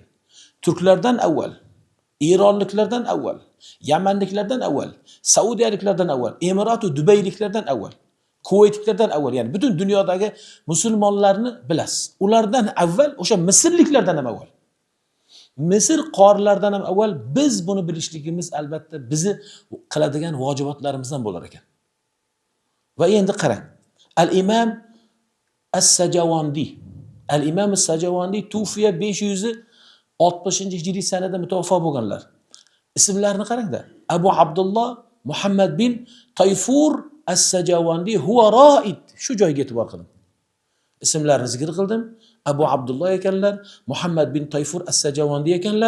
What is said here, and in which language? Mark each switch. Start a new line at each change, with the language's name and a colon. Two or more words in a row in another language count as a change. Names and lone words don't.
Uzbek: Turklardan avval, Eronliklardan avval, Yamanliklardan avval, Saudiyaliklardan avval, Emirat va Dubayliklardan avval, Kuvaytliklardan avval, ya'ni butun dunyodagi musulmonlarni bilasiz. Ulardan avval o'sha Misrliklardan ham avval. Misr qorilardan ham avval biz buni bilishligimiz albatta bizi qiladigan vojibotlarimizdan bo'lar ekan. Va endi qarang. Al-Imam As-Sajawandi. Al-Imam As-Sajawandi tufiya 560-hijriy sanada mutavaffa bo'lganlar. Ismlarini qarangda. Abu Abdullah Muhammad bin Tayfur As-Sajawandi
Arabic: هو رائد.
Uzbek: Shu joyga e'tibor qiling. Ismlarini zikr qildim. Abu Abdullah ekanlar, Muhammad bin Tayfur As-Sajawandi ekanlar.